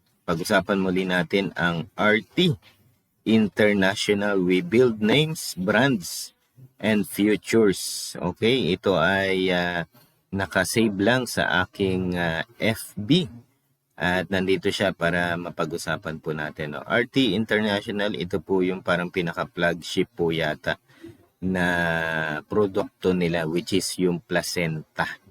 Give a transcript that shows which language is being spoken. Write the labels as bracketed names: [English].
[Filipino] Pag-usapan muli natin ang RT International. [English] We build names, brands, and futures. [Filipino] Okay, ito ay nakasave lang sa aking FB. At nandito siya para mapag-usapan po natin. No? RT International, ito po yung parang pinaka-flagship po yata na produkto nila, which is yung placenta.